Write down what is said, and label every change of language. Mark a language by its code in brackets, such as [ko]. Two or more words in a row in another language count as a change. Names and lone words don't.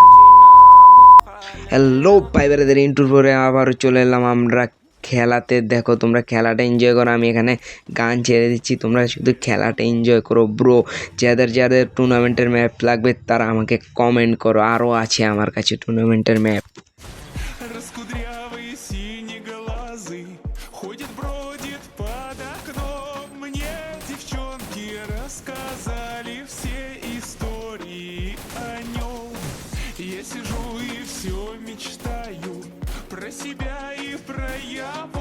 [bn] হ্যালো ভাই ব্রাদার, ইন্টুর পরে আবার চলে এলাম আমরা খেলাতে। দেখো তোমরা খেলাটা এনজয় করো, আমি এখানে গান ছেড়ে দিচ্ছি, তোমরা শুধু খেলাটা এনজয় করো ব্রো। যাদের টুর্নামেন্টের ম্যাপ লাগবে তারা আমাকে কমেন্ট করো, আরও আছে আমার কাছে টুর্নামেন্টের ম্যাপ। [ru] Раскудрявый синеглазый ходит, бродит под окном. Мне девчонки рассказали все истории о нем. Я сижу и все мечтаю про себя и про его.